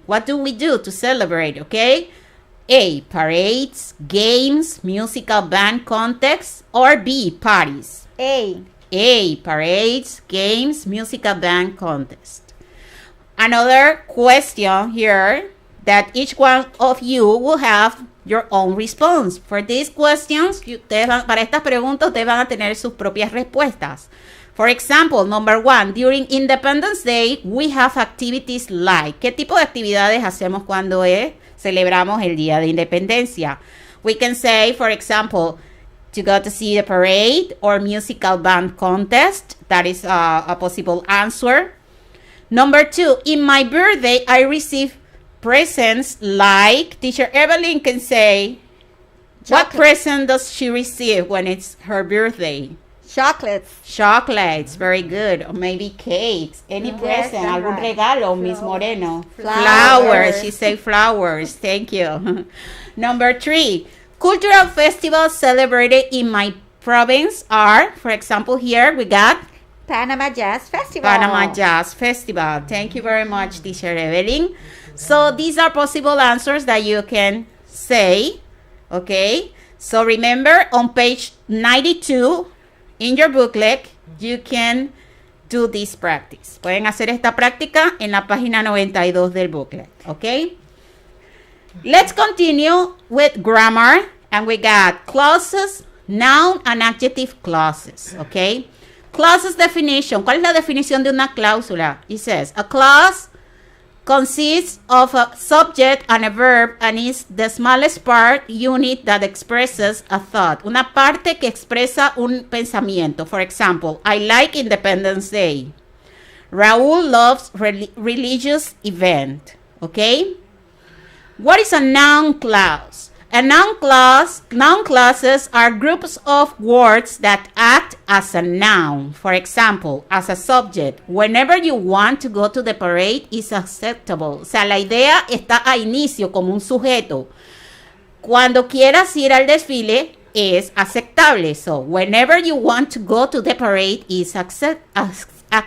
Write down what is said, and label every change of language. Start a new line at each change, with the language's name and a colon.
English: What do we do to celebrate, okay? A, parades, games, musical band contests, or B, parties? A. A, parades, games, musical band contest. Another question here that each one of you will have your own response. For these questions,
Spanish: para estas preguntas, ustedes van a tener sus propias respuestas.
English: For example, number 1, during Independence Day, we have activities like.
Spanish: ¿Qué tipo de actividades hacemos cuando celebramos el Día de Independencia?
English: We can say, for example, to go to see the parade or musical band contest. That is a possible answer. Number 2, in my birthday, I receive presents like. Teacher Evelyn can say, what present does she receive when it's her birthday? Chocolates. Chocolates, very good. Or maybe cakes. Any present,
Spanish: algún regalo,
English: Miss Moreno. Flowers. She said flowers. Thank you. Number 3, cultural festivals celebrated in my province are, for example, here we got Panama Jazz Festival. Panama Jazz Festival. Thank you very much, Teacher Evelyn. So these are possible answers that you can say. Okay. So remember, on page 92 in your booklet, you can do this practice.
Spanish: Pueden hacer esta práctica en la página 92 del booklet.
English: Okay. Let's continue with grammar. And we got clauses, noun, and adjective clauses. Okay. Clauses definition.
Spanish: ¿Cuál es la definición de una cláusula?
English: It says, a clause consists of a subject and a verb and is the smallest part unit that expresses a thought.
Spanish: Una parte que expresa un pensamiento.
English: For example, I like Independence Day. Raúl loves religious event. Okay? What is a noun clause? A noun clauses are groups of words that act as a noun. For example, as a subject, whenever you want to go to the parade is acceptable.
Spanish: O sea, la idea está a inicio como un sujeto. Cuando quieras ir al desfile es aceptable.
English: So, whenever you want to go to the parade is acceptable.